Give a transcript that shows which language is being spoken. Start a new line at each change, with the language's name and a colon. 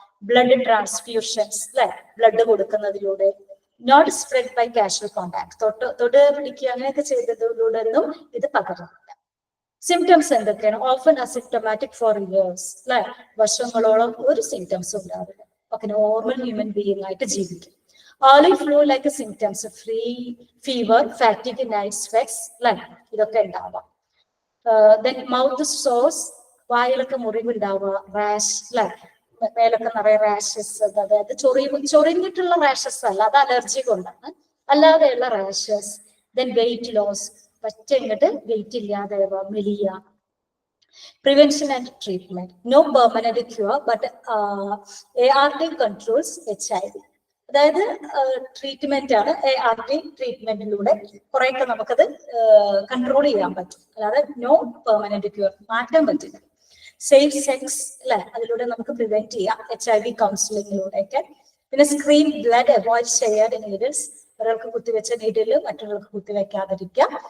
Malayalam: Blood transfusions അല്ലെ, blood കൊടുക്കുന്നതിലൂടെ.
English: not spread by casual contact,
Malayalam: തൊട്ട് പിടിക്കുക അങ്ങനെയൊക്കെ ചെയ്തതിലൂടെ ഒന്നും ഇത് പകരുന്നില്ല. സിംറ്റംസ് എന്തൊക്കെയാണ്?
English: often asymptomatic for years
Malayalam: അല്ലെ, വർഷങ്ങളോളം ഒരു സിംറ്റംസും ഉണ്ടാവില്ല. ഓക്കെ, നോർമൽ ഹ്യൂമൻ ബീയിങ് ആയിട്ട് ജീവിക്കും.
English: Early flu-like symptoms, fever, fatigue, night sweats, like ഇതൊക്കെ ഉണ്ടാവാം. Then mouth sores,
Malayalam: വായിലൊക്കെ മുറിവുണ്ടാവുക, റാഷ് അല്ലെ, മേലൊക്കെ നിറയെ റാഷസ്, അതായത് ചൊറിഞ്ഞിട്ടുള്ള റാഷസ് അല്ല, അത് അലർജി കൊണ്ടാണ്, അല്ലാതെയുള്ള റാഷസ്. ദെൻ വെയിറ്റ് ലോസ്, പറ്റ ഇങ്ങോട്ട് വെയിറ്റ് ഇല്ലാതെ മെലിയ.
English: Prevention and treatment, no permanent cure, but ART controls HIV.
Malayalam: അതായത് ട്രീറ്റ്മെന്റ് ആണ്. ART ട്രീറ്റ്മെന്റിലൂടെ കുറെയൊക്കെ നമുക്കത് കൺട്രോൾ ചെയ്യാൻ പറ്റും, അല്ലാതെ
English: no permanent cure,
Malayalam: മാറ്റാൻ പറ്റില്ല. സേഫ് സെക്സ് അല്ലെ, അതിലൂടെ നമുക്ക് പ്രിവെന്റ് ചെയ്യാം, HIV കൗൺസിലിങ്ങിലൂടെയൊക്കെ. പിന്നെ
English: screen blood, avoid shared needles,
Malayalam: ഒരാൾക്ക് കുത്തിവെച്ച നീഡിൽ മറ്റൊരാൾക്ക് കുത്തിവെക്കാതിരിക്കുക.